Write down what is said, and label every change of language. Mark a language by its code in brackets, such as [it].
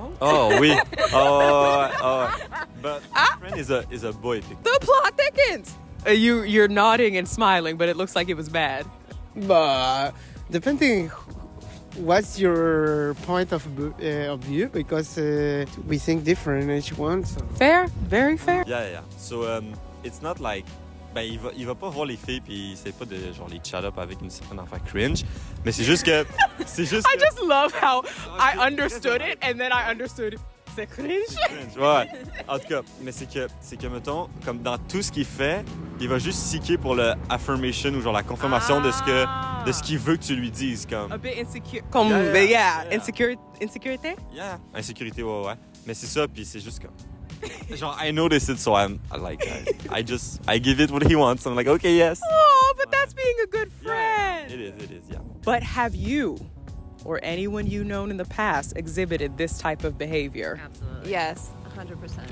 [en] Oui. But my friend is a boy. The plot thickens. You're nodding and smiling, but it looks like it was bad. But depending what's your point of view, because we think different each one. So. Fair, very fair. Yeah. So it's not like [fr] il va pas voir les filles puis c'est pas de genre les [en] chat up [fr] avec une certaine affaire cringe, mais c'est juste que [en] I just love how I understood it and then I understood it. [fr] C'est cringe. Ouais. En tout cas, mais c'est que mettons comme dans tout ce qu'il fait, il va juste seeker pour le affirmation ou genre la confirmation de ce qu'il veut que tu lui dises comme. [en] A bit insecure. [fr] Comme insécurité. Yeah, insécurité ouais. Mais c'est ça puis c'est juste comme. [en] Genre, I notice it, so I give it what he wants. I'm like, okay, yes. Oh, but that's being a good friend. Yeah, it is, yeah. But have you or anyone you known in the past exhibited this type of behavior? Absolutely. Yes, 100%.